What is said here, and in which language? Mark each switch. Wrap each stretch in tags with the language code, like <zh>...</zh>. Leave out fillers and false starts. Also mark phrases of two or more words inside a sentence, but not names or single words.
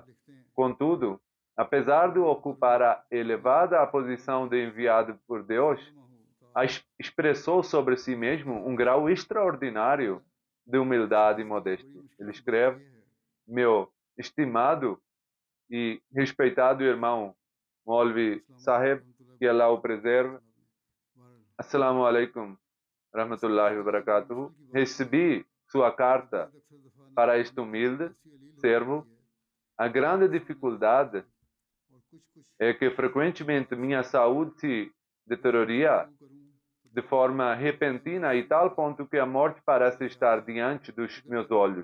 <pt>Contudo, apesar de ocupar a elevada posição de enviado por Deus, expressou sobre si mesmo um grau extraordinário de humildade e modéstia. Ele escreve: meu estimado e respeitado irmão Maulvi Sahib, que Allah o preserve.</pt> <ar>السلام عليكم رحمة الله وبركاته.</ar> <pt>Recebi sua carta para este humilde servo. A grande dificuldade é que frequentemente minha saúde se deterioraria de forma repentina e tal ponto que a morte parece estar diante dos meus olhos.</pt>